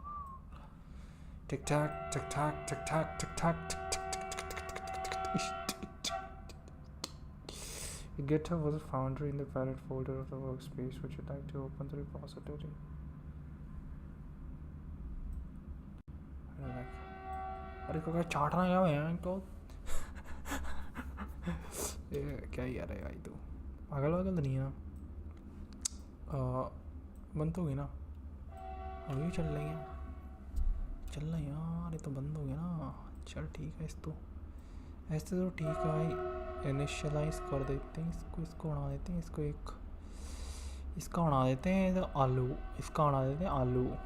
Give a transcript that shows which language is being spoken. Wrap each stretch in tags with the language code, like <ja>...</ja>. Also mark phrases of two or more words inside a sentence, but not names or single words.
<en>Tic-tac tic-tac tic-tac tic-tac tic-tac tic-tac. GitHub was a foundry in the parent folder of the workspace which would like to open the repository.</en> <hi>अरे क्या चाटना क्या है तो क्या ही यार है भाई तू पागल वागल तो नहीं है ना बंद हो गई ना अभी चल रही है चलना यार ये तो बंद हो गया ना चल ठीक है ऐसे तो ठीक है भाई इनिशियलाइज कर देते हैं इसको बना देते हैं इसका बना देते हैं तो आलू इसका बना देते हैं आलू</hi>